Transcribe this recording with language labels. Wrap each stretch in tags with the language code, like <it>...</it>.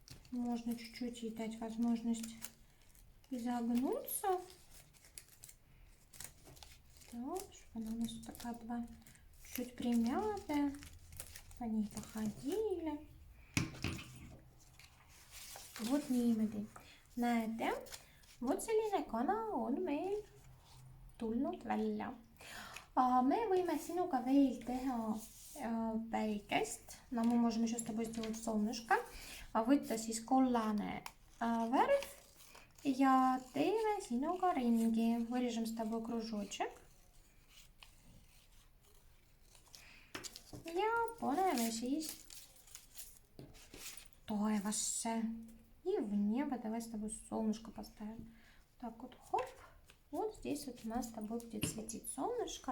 <ru>Можно чуть-чуть ей дать возможность изогнуться. Так, чтобы она у нас такая была чуть примятая. По ней походили.</ru> <et>Вот niimoodi. Näete, vot selline kana on meil tulnud välja. Me võime sinuga veel teha päikest.</et> <ru>No, мы можем еще с тобой сделать солнышко.</ru> <et>Võtta siis kollane värv ja teeme sinuga ringi.</et> <ru>Вырежем с тобой кружочек.</ru> <et>Ja paneme siis taevasse.</et> <ru>И в небо давай с тобой солнышко поставим. Так вот, хоп. Вот здесь вот у нас с тобой будет светить солнышко.</ru>